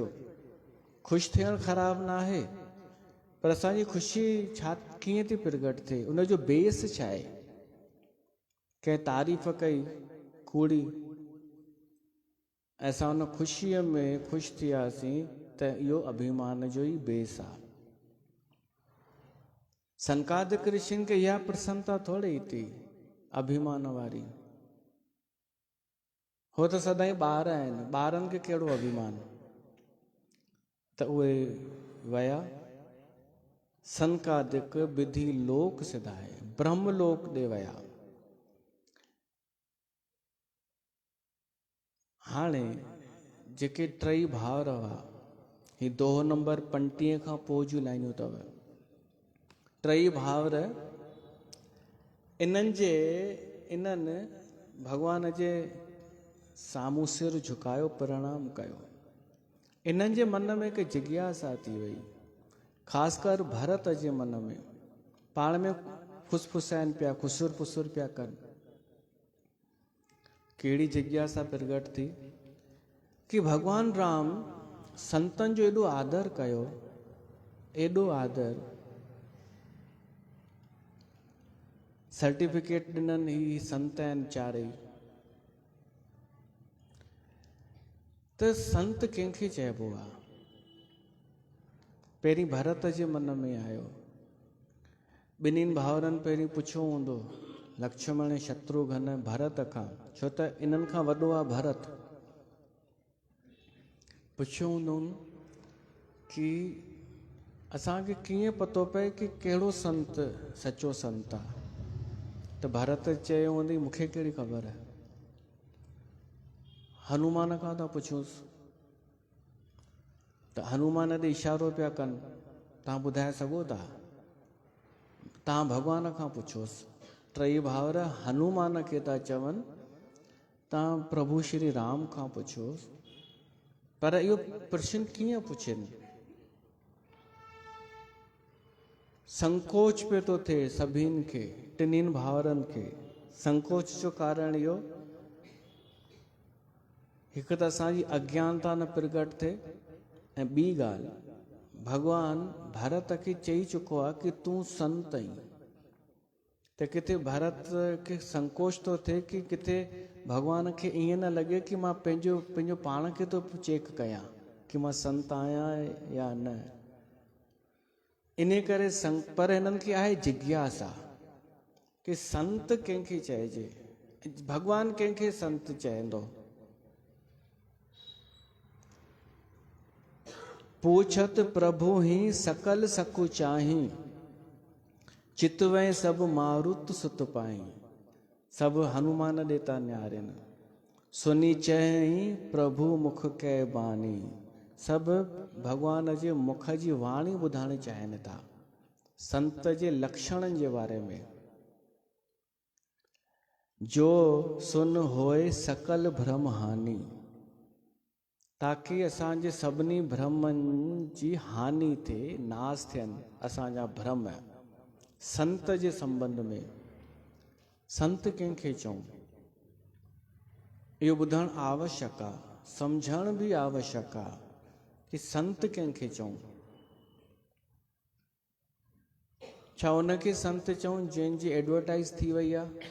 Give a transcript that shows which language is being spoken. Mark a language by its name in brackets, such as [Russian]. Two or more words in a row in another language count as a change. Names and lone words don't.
[Sindhi] ख़ुशि थियणु ख़राबु न आहे, पर असांजी ख़ुशी छा कीअं थी प्रगट थिए, उनजो बेस छा आहे? कंहिं तारीफ़ कई कूड़ी, असां उन ख़ुशीअ में ख़ुशि थियासीं त इहो अभिमान जो ई बेस आहे। सनकादिक ऋषियुनि खे इहा प्रसन्नता थोड़ी थी अभिमान वारी। हो त सदाईं ॿार आहिनि, ॿारनि खे कहिड़ो अभिमान। त उहे वया सनकादिक विधि लोक सिधाए ब्रह्मलोक ॾे वया। हाणे जेके टई भाउर हुआ, ही दोहो नंबर 35 खां पोइ जूं लाइनियूं अथव। टई भाउर इन्हनि भॻवान जे साम्हूं सिर झुकायो, प्रणाम कयो। इन्हनि जे मन में हिकु जिज्ञासा थी वई, ख़ासि कर भरत जे मन में। पाण में फुसफुसाइनि पिया, खुसुर पुसुर पिया कनि। कहिड़ी जिज्ञासा प्रगट थी कि भॻवान राम संतनि जो एॾो आदर कयो, एॾो आदर, सर्टिफिकेट ॾिननि ही संत आहिनि चारई। त संत कंहिंखे चइबो आहे? पहिरीं भरत जे मन में आयो। ॿिन्हिनि भाउरनि पहिरीं पुछियो हूंदो लक्ष्मण शत्रुघ्न भरत खां, छो त इन्हनि खां वॾो आहे भरत। पुछियो हूंदो कि असांखे कीअं पतो पए कि कहिड़ो संत सचो संत आहे? त भरत चयो हूंदी मूंखे कहिड़ी ख़बर आहे, हनुमान खां था पुछोसि। त हनुमान ते इशारो पिया कनि, तव्हां ॿुधाए सघो था? तव्हां भॻवान खां पुछोसि। टई भाउर हनुमान खे था चवनि तव्हां प्रभु श्री राम खां पुछोसि। पर इहो प्रश्न कीअं पुछनि? संकोच पे तो थिए सभिनि खे, टिनिनि भाउरनि खे। संकोच जो कारण इहो, हिकु त असांजी अज्ञानता न प्रगट थिए, ऐं ॿी ॻाल्हि, भॻवान भरत खे चई चुको आहे कि तूं संत आहीं। त किथे भरत खे संकोच थो थिए कि किथे भॻवान खे ईअं न लॻे कि मां पंहिंजो पाण खे थो चेक कयां कि मां संत आहियां या न। इन करे पर हिननि खे आहे जिज्ञासा कि संत कंहिंखे चइजे, भॻवान कंहिंखे संत चवंदो। [Awadhi] पूछत प्रभु ही सकल सकु चाही, चितवै सब मारुत सुत पाई। सब हनुमान देता न्यारन, सुनी चही प्रभु मुख कै बानी। [Sindhi] सब भगवान जे मुख जी वाणी ॿुधणु चाहिनि था, संत जे लक्षणनि जे बारे में। [Awadhi] जो सुन होए सकल भ्रम हानि, [Sindhi] ताकि असांजे सभिनी भ्रमनि जी हानि थिए, नाश थियनि असांजा भ्रम। संत जे संबंध में संत कंहिंखे चऊं, इहो ॿुधणु आवश्यक आहे, सम्झण बि आवश्यक आहे कि संत कंहिंखे चऊं। छा उनखे संत चऊं जंहिंजी एडवर्टाइज़ थी वई आहे?